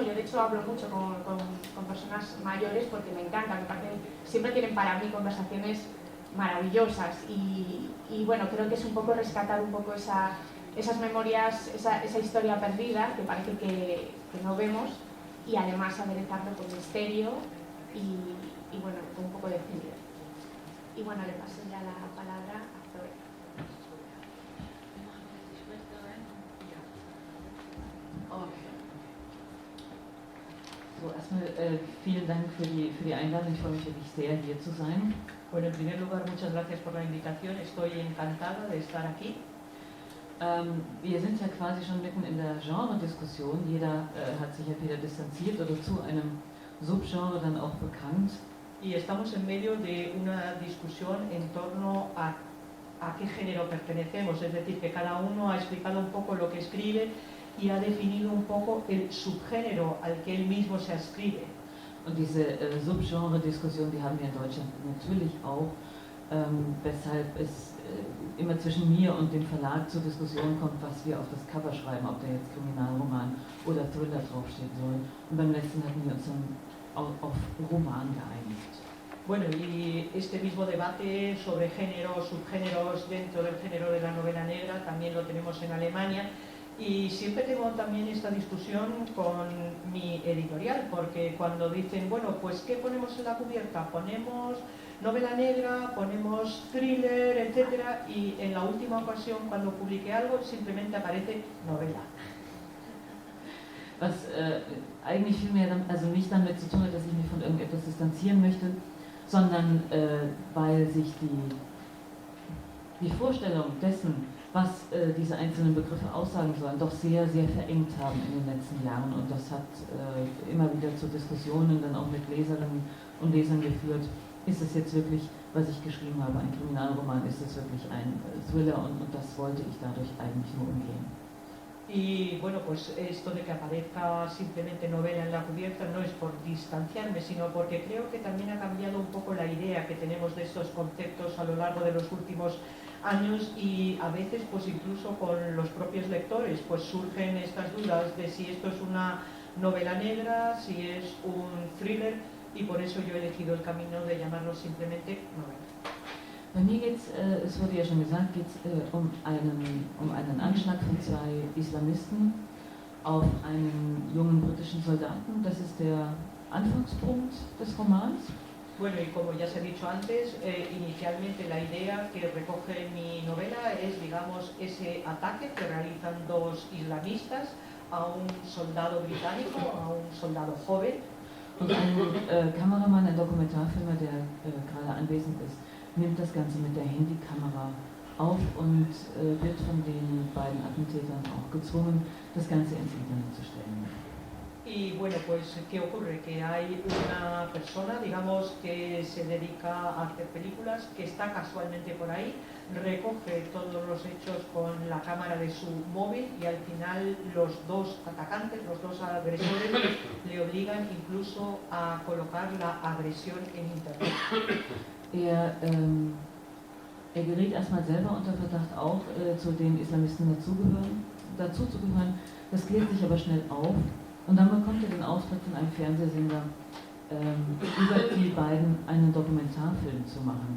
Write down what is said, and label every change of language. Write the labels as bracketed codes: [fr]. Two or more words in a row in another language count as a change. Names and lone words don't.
[es] Yo de hecho hablo mucho con personas mayores porque me encanta, me parecen, siempre tienen para mí conversaciones maravillosas y bueno, creo que es un poco rescatar un poco esas memorias, esa historia perdida que parece que no vemos, y además aderezarlo con misterio y bueno, con un poco de thriller. Y bueno, le paso ya la palabra a Zoe. [de] So, erstmal vielen Dank für die Einladung. Ich freue mich wirklich sehr, hier zu sein. [es] Bueno, en primer lugar, muchas gracias por la invitación. Estoy encantada de estar aquí. [de] Wir sind ja quasi schon mitten in der Genre-Diskussion. Jeder hat sich entweder distanziert oder zu einem Subgenre dann auch bekannt. [es] Y estamos en medio de una discusión en torno a qué género pertenecemos, es decir, que cada uno ha explicado un poco lo que escribe y ha definido un poco el subgénero al que él mismo se ascribe. [de] Und diese Subgenre-Diskussion, die haben wir in Deutschland natürlich auch, weshalb es immer zwischen mir und dem Verlag zur Diskussion kommt, was wir auf das Cover schreiben, ob da jetzt Kriminalroman oder Thriller draufstehen soll. Und beim letzten hatten wir uns dann auf Roman geeinigt. [es] Bueno, y este mismo debate sobre géneros, subgéneros dentro del género de la novela negra también lo tenemos en Alemania. Y siempre tengo también esta discusión con mi editorial, porque cuando dicen, bueno, pues ¿qué ponemos en la cubierta? Ponemos novela negra, ponemos thriller, etcétera, y en la última ocasión cuando publiqué algo simplemente aparece novela. [de] Was eigentlich vielmehr nicht damit zu tun hat, dass ich mich von irgendetwas distanzieren möchte, sondern weil sich die Vorstellung dessen, was diese einzelnen Begriffe aussagen sollen, doch sehr, sehr verengt haben in den letzten Jahren. Und das hat immer wieder zu Diskussionen dann auch mit Leserinnen und Lesern geführt. Ist es jetzt wirklich, was ich geschrieben habe, ein Kriminalroman? Ist es wirklich ein Thriller? Und das wollte ich dadurch eigentlich nur umgehen. [es] Y bueno, pues esto de que aparezca simplemente novela en la cubierta no es por distanciarme, sino porque creo que también ha cambiado un poco la idea que tenemos de estos conceptos a lo largo de los últimos años, y a veces pues incluso con los propios lectores pues surgen estas dudas de si esto es una novela negra, si es un thriller, y por eso yo he elegido el camino de llamarlo simplemente novela. [de] Bei mir geht es wurde ja schon gesagt, geht um einen Anschlag von 2 Islamisten auf einen jungen britischen Soldaten. Das ist der Anfangspunkt des Romans. [es] Bueno, y como ya se ha dicho antes, inicialmente la idea que recoge mi novela es, digamos, ese ataque que realizan 2 islamistas a un soldado británico, a un soldado joven. [de] Und ein Kameramann, ein Dokumentarfilmer, der gerade anwesend ist, nimmt das Ganze mit der Handykamera auf und wird von den beiden Attentätern auch gezwungen, das Ganze ins Internet zu stellen. [es] Y bueno, pues ¿qué ocurre? Que hay una persona, digamos, que se dedica a hacer películas, que está casualmente por ahí, recoge todos los hechos con la cámara de su móvil, y al final los 2 atacantes, los 2 agresores, le obligan incluso a colocar la agresión en internet. [de] Er geriet erstmal selber unter Verdacht, auch zu den Islamisten dazuzugehören. Das klärt sich aber schnell auf. Und dann bekommt er den Auftrag von einem Fernsehsender, über die beiden einen Dokumentarfilm zu machen.